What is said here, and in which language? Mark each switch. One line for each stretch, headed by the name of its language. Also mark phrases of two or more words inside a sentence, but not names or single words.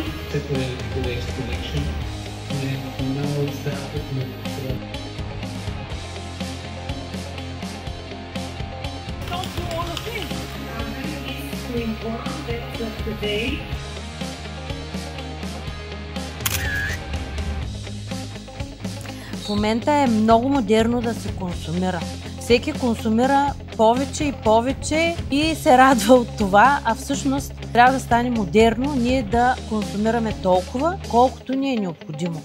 English: Separate the waste collection, and now it's started with Don't do all of this. It's to inform that today
Bulgarian: В момента е много модерно да се консумира. Всеки консумира повече и повече и се радва от това, а всъщност трябва да стане модерно ние да консумираме толкова, колкото ни е необходимо.